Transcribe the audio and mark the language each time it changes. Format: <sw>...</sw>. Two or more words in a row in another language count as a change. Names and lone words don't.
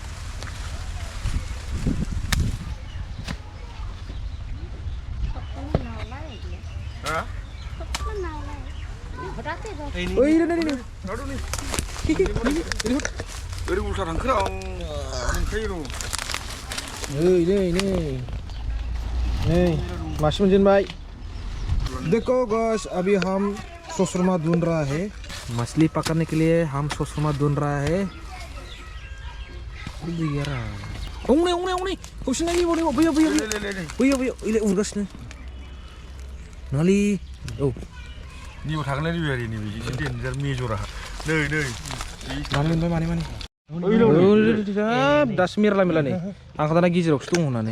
<brx>ओरै उल्था थांखोरा मोनखायो नै मासे मोनजेनबाय</brx> <hi>देखो गाइस अभी हम ससरमा ढूंढ रहा है मछली पकड़ने के लिए हम ससरमा ढूंढ रहा है</hi> <brx>उरगासिनो नालि औ निबो थागोनलै रिबियारि नैबे एसे देन्जार मेजरा नै माने दासो मेरला नै आं दाना गेजेरावसो दं होननानै</brx>